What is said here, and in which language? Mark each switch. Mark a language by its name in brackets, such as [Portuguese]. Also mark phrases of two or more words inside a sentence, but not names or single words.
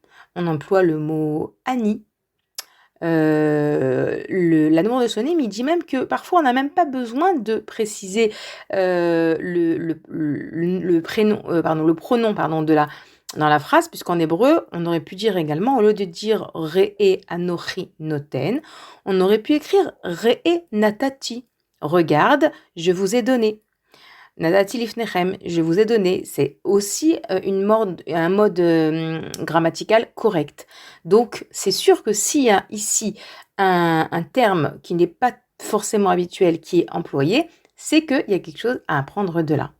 [French] On emploie le mot ani. L'Admour de Slonim, il dit même que parfois on n'a même pas besoin de préciser le pronom dans la phrase, puisqu'en hébreu, on aurait pu dire également, au lieu de dire [Hebrew] ראה אנכי נותן, [French] on aurait pu écrire [Hebrew] ראה נתתי. [French] Regarde, je vous ai donné. [Hebrew] נתתי לפניכם, [French] je vous ai donné. C'est aussi un mode grammatical correct. Donc, c'est sûr que s'il y a ici un terme qui n'est pas forcément habituel qui est employé, c'est qu'il y a quelque chose à apprendre de là.